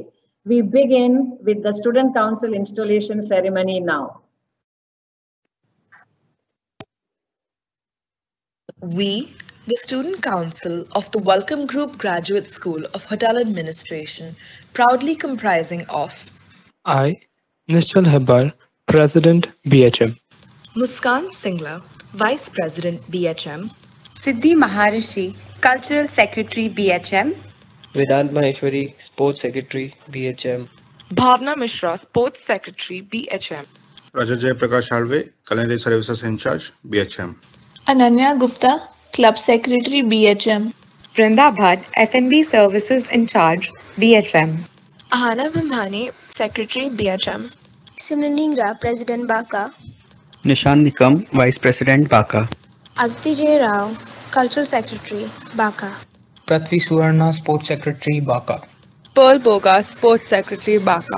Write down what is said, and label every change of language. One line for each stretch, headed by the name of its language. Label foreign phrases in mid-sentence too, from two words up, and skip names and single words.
English: We begin with the Student Council installation ceremony now. We, the Student Council of the Welcome Group Graduate School of Hotel Administration, proudly comprising of I, Nishchal Hebbar, President, BHM. Muskan Singla, Vice President, BHM. Siddhi Maharishi, Cultural Secretary, BHM. Vedant Maheshwari, Sports Secretary, BHM. Bhavna Mishra, Sports Secretary, BHM. Rajat Jay Prakash Halve, Culinary Services in Charge, BHM. Ananya Gupta, Club Secretary, BHM. Vrinda Bhatt, F&B Services in Charge, BHM. Ahana Vimhani, Secretary, BHM. Simraningra, President, Baka. Nishan Nikam, Vice President, Baka. Aditi J. Rao, Cultural Secretary, Baka. Prithvi Suvarna, Sports Secretary, Baka. Pearl Boga, Sports Secretary, Baka.